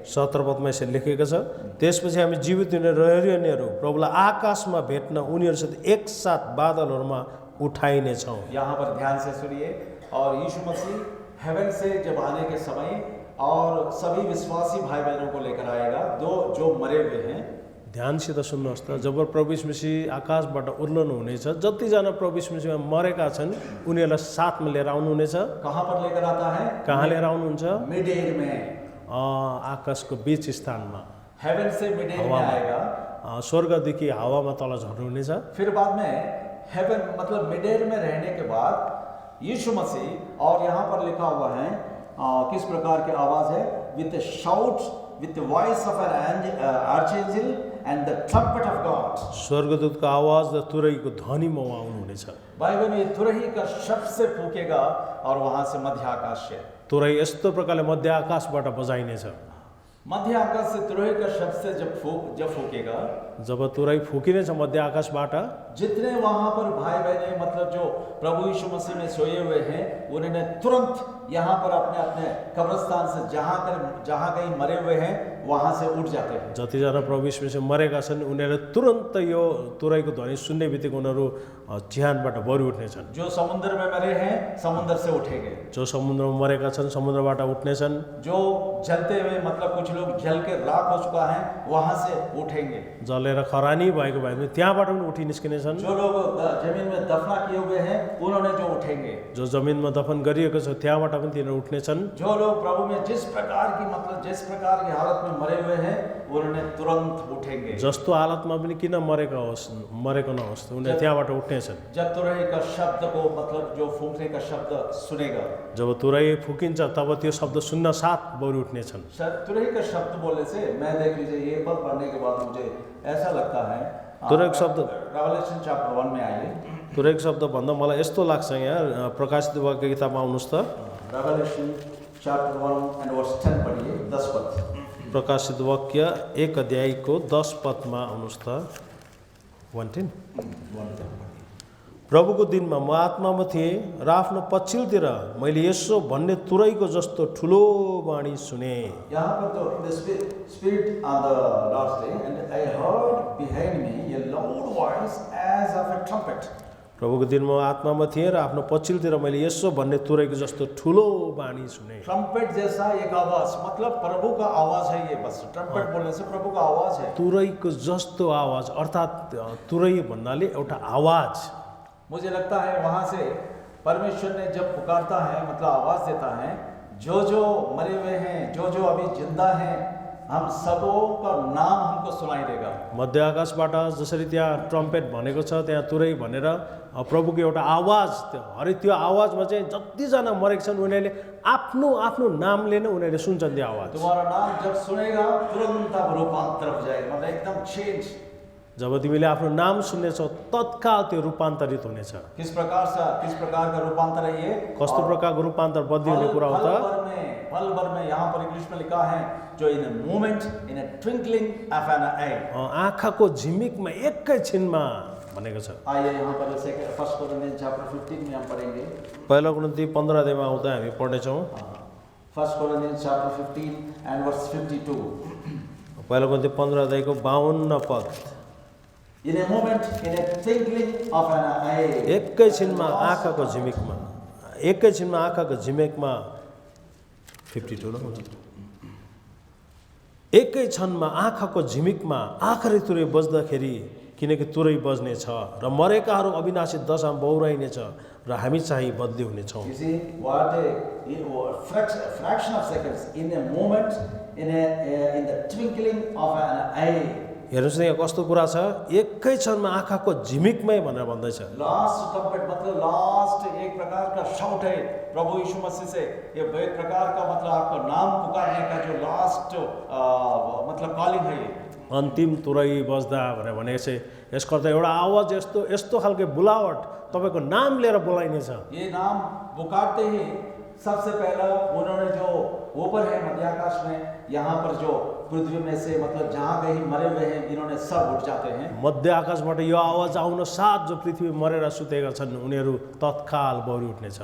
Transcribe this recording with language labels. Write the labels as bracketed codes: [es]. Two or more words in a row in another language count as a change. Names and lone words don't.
[ne] 17 पदमा यसरी लेखेको छ, त्यसपछि हामी जीवित हुने रहनेहरू प्रभुलाई आकाशमा भेट्न उनीहरूसित एकसाथ बादलहरूमा उठाइनेछौँ। [hi] यहाँ पर ध्यान से सुनिए, और यीशु मसीह हेवन से जब आने के समय और सभी विश्वासी भाई बहनों को लेकर आएगा, जो मरे हुए हैं। [ne] ध्यानसित सुन्नुहोस् त, जब प्रभु यीशु मसीह आकाशबाट उर्लनु हुनेछ, जतिजना प्रभु यीशु मसीहमा मरेका छन् उनीहरूलाई साथमा लिएर आउनुहुनेछ। [hi] कहाँ पर लेकर आता है? [ne] कहाँ लिएर आउनुहुन्छ? [en] mid air [hi] में, [ne] आकाशको बीच स्थानमा, [hi] हेवन से [en] mid air [hi] में आएगा, [ne] स्वर्गदेखि हावामा तल झर्नुहुनेछ। [hi] फिर बाद में हेवन मतलब [en] mid air [hi] में रहने के बाद यीशु मसीह, और यहाँ पर लिखा हुआ है किस प्रकार की आवाज है, [en] with shout, with the voice of an archangel and the trumpet of God. [ne] स्वर्गदूतको आवाज र तुरहीको ध्वनिमा उहाँ आउनुहुनेछ। [hi] भाइ बहन, ये तुरही का शब्द से फूकेगा और वहां से मध्य आकाश से, [ne] तुरही यस्तो प्रकारले मध्य आकाशबाट बजाइनेछ। [hi] मध्य आकाश से तुरही का शब्द से जब फूकेगा, [ne] जब तुरही फुकिनेछ मध्य आकाशबाट, [hi] जितने वहां पर भाई बहने मतलब जो प्रभु यीशु मसीह में सोए हुए हैं, उन्होंने तुरंत यहाँ पर अपने अपने कब्रिस्तान से जहाँ कहीं मरे हुए हैं वहां से उठ जाते हैं। [ne] जतिजना प्रभु यीशु मसीह मरेका छन् उनीहरू तुरन्त यो तुरहीको ध्वनि सुन्ने बित्तिकै उनीहरू चिहानबाट बढी उठ्नेछन्। [hi] जो समुद्र में मरे हैं समुद्र से उठेंगे, [ne] जो समुद्रमा मरेका छन् समुद्रबाट उठ्नेछन्। [hi] जो जलते हुए मतलब कुछ लोग जल के राख हो चुका है वहां से उठेंगे, [ne] जलेर खरानी भएको भए पनि त्यहाँबाट पनि उठि निस्किनेछन्। [hi] जो लोग जमीन में दफना किए हुए हैं उन्होंने जो उठेंगे, [ne] जो जमिनमा दफन गरिएको छ त्यहाँबाट पनि तिनीहरू उठ्नेछन्। [hi] जो लोग प्रभु में जिस प्रकार की हालत में मरे हुए हैं उन्होंने तुरंत उठेंगे। [ne] जस्तो हालतमा पनि किन मरेको नहोस् उनीहरू त्यहाँबाट उठ्नेछन्। [hi] जब तुरही का शब्द को मतलब जो फूंकने का शब्द सुनेगा, [ne] जब तुरही फुकिन्छ तब त्यो शब्द सुन्न साथ बौरी उठ्नेछन्। [hi] तुरही का शब्द बोलने से मैं देख लीजिए ये पद पढ़ने के बाद मुझे ऐसा लगता है, [ne] तुरही शब्द [en] Revelation chapter [hi] 1 में आइए। [ne] तुरही शब्द भन्दा मलाई यस्तो लाग्छ यहाँ प्रकाशित वाक्य किताबमा आउनुहोस् त, [en] Revelation chapter 1 and verse 10 [hi] पढ़िए, 10 पद। [ne] प्रकाशित वाक्य 1 अध्यायको 10 पदमा आउनुहोस् त, 1:10। प्रभुको दिनमा म आत्मामा थिएँ र आफ्नो पछिल्तिर मैले यसो भन्ने तुरहीको जस्तो ठुलो वाणी सुने। [hi] यहाँ पर तो [en] the spirit on the last day and I heard behind me a loud voice as of a trumpet। [ne] प्रभुको दिनमा म आत्मामा थिएँ र आफ्नो पछिल्तिर मैले यसो भन्ने तुरहीको जस्तो ठुलो वाणी सुने। [hi] ट्रम्पेट जैसा एक आवाज, मतलब प्रभु का आवाज है ये, बस ट्रम्पेट बोलने से प्रभु का आवाज है। [ne] तुरहीको जस्तो आवाज अर्थात् तुरही भन्नाले एउटा आवाज। [hi] मुझे लगता है वहां से परमेश्वर ने जब पुकारता है मतलब आवाज देता है, जो मरे हुए हैं, जो अभी जिंदा हैं, हम सबों का नाम हमको सुनाई देगा। [ne] मध्य आकाशबाट जसरी त्यहाँ ट्रम्पेट भनेको छ त्यहाँ तुरै भनेर प्रभुको एउटा आवाज त्यो अरे त्यो आवाजमा चाहिँ जतिजना मरेको छन् उनीहरूले आफ्नो आफ्नो नामले नै उनीहरूले सुन्छन् त्यो आवाज। [hi] तुम्हारा नाम जब सुनेगा तुरंत अब रूपांतर हो जाएगा, मतलब एकदम चेंज। [ne] जब तिमीले आफ्नो नाम सुन्नेछौ तत्काल त्यो रूपान्तरित हुनेछ। [hi] किस प्रकार का रूपांतर है ये? [ne] कस्तो प्रकारको रूपान्तर बदली हुने कुरा हो त? [hi] पल भर में यहाँ पर इंग्लिश में लिखा है जो [en] in a moment, in a twinkling of an eye. [ne] आँखाको झिमिकमा एकैछिनमा भनेको छ। [hi] आइए यहाँ पर [en] First Corinthians chapter 15 [hi] में हम पढ़ेंगे। [ne] पहिलो कुरिन्थी 15 अध्यायमा आउँदा हामी पढ्नेछौँ। [en] First Corinthians chapter 15 and verse 52. [ne] पहिलो कुरिन्थी 15 अध्यायको 52 पद। [en] In a moment, in a twinkling of an eye। [ne] एकैछिनमा आँखाको झिमिकमा, एकैछिनमा आँखाको झिमिकमा 52 ल हुन्छ। एकै क्षणमा आँखाको झिमिकमा आखरी तुरै बज्दाखेरि, किनकि तुरै बज्ने छ र मरेकाहरू अविनाशी दशामा बहुराइनेछ र हामी चाहिँ बदली हुनेछौँ। [en] You see what a fraction of seconds, in a moment, in the twinkling of an eye। [ne] हेर्नुहोस् न यहाँ कस्तो कुरा छ, एकै क्षणमा आँखाको झिमिकमै भनेर भन्दैछ। [en] last trumpet [hi] मतलब लास्ट एक प्रकार का शाउट है प्रभु यीशु मसीह से। ये एक प्रकार का मतलब आपका नाम पुकारने का जो लास्ट मतलब कॉलिंग है ये। [ne] अन्तिम तुरै बज्दा भनेर भनेपछि यसको अर्थ एउटा आवाज यस्तो यस्तो खालको बुलावट तपाईँको नाम लिएर बोलाइनेछ। [hi] ये नाम पुकारते ही सबसे पहला उन्होंने जो ऊपर है मध्य आकाश में, यहाँ पर जो पृथ्वी में से मतलब जहाँ कहीं मरे हुए हैं इन्होंने सब उठ जाते हैं। [ne] मध्य आकाशबाट यो आवाज आउन साथ जो पृथ्वी मरेर सुतेका छन् उनीहरू तत्काल बौरी उठ्नेछ।